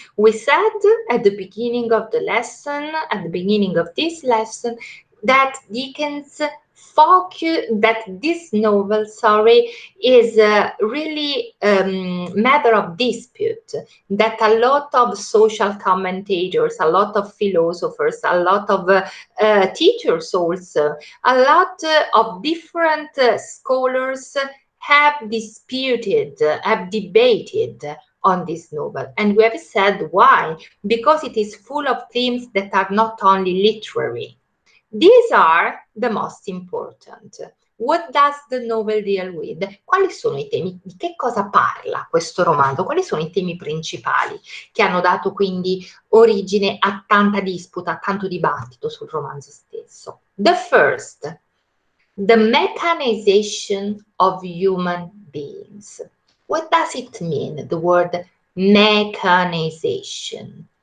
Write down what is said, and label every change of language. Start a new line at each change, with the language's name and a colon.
English: We said at the beginning of the lesson, at the beginning of this lesson, that Dickens that this novel, is really matter of dispute, that a lot of social commentators, a lot of philosophers, a lot of teachers also, a lot of different scholars have disputed, have debated on this novel. And we have said why? Because it is full of themes that are not only literary. These are the most important. What does the novel deal with?
Italian: Quali sono i temi? Di che cosa parla questo romanzo? Quali sono i temi principali che hanno dato quindi origine a tanta disputa, a tanto dibattito sul romanzo stesso?
English: The first, the mechanization of human beings. What does it mean, the word mechanization?